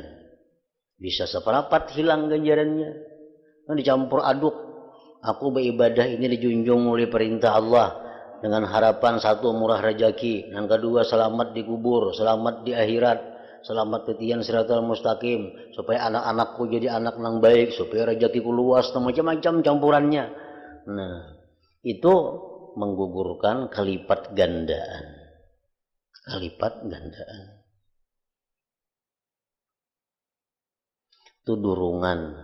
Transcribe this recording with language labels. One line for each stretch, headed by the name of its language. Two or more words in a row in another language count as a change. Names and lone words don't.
Indonesian: Bisa seperempat hilang ganjarannya. Nah, dicampur aduk. Aku beribadah ini dijunjung oleh perintah Allah dengan harapan satu, murah rezeki, yang kedua selamat di kubur, selamat di akhirat, selamat titian
Arabic: siratal mustaqim,
Indonesian: supaya anak-anakku jadi anak yang baik, supaya rezekiku luas, macam-macam campurannya. Nah, itu menggugurkan kelipat gandaan. Itu durungan.